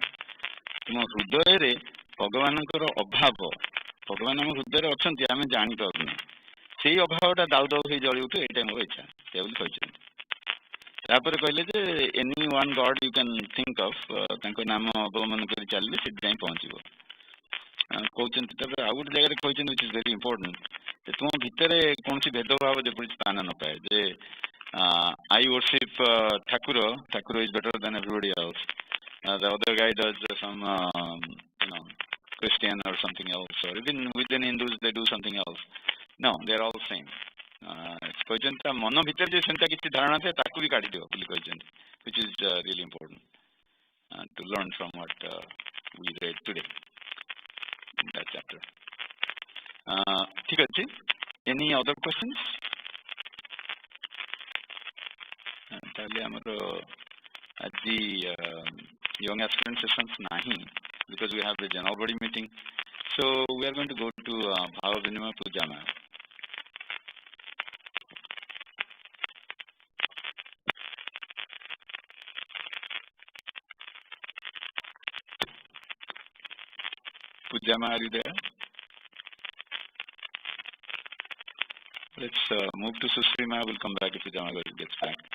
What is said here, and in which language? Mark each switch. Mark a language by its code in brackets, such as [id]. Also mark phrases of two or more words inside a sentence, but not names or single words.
[or] ତୁମ ହୃଦୟରେ ଭଗବାନଙ୍କର ଅଭାବ, ଭଗବାନ ଆମ ହୃଦୟରେ ଅଛନ୍ତି, ଆମେ ଜାଣିପାରୁନି, ସେଇ ଅଭାବଟା ଦାଉ ଦାଉ ହେଇ ଜଳି ଉଠୁ, ଏଇଟା ମୋର ଇଚ୍ଛା, ସେ ବୋଲି କହିଛନ୍ତି। ତାପରେ କହିଲେ ଯେ [en] any one God you can think of, [or] ତାଙ୍କ ନାମ ଅବଲମ୍ବନ କରି ଚାଲିଲେ ସେଠି ଯାଇ ପହଞ୍ଚିବ କହୁଛନ୍ତି। ତାପରେ ଆଉ ଗୋଟେ ଜାଗାରେ କହିଛନ୍ତି, [en] which is very important, [or] ଯେ ତୁମ ଭିତରେ କୌଣସି ଭେଦଭାବ ଯେପରି ସ୍ଥାନ ନ ପାଏ, ଯେ [en] I worship ଠାକୁର is better than everybody else, the other guy does some Christian or something else, or even within Hindus they do something else. No, they are all same। [or] କହିଛନ୍ତି ତା ମନ ଭିତରେ ଯେ ସେମିତି କିଛି ଧାରଣା ଥାଏ ତାକୁ ବି କାଢିଦିଅ ବୋଲି କହିଛନ୍ତି, [en] which is really important to learn from what we read today in that chapter। [or] ଠିକ ଅଛି, [en] any other questions? [or] ତାହେଲେ ଆମର ଆଜି [en] young aspirant sessions ନାହିଁ, because we have the general body meeting, so we are going to go to bhava vinimaya pujama। Pujama, are you there? Let's move to Susrima. We'll come back if Pujama gets back.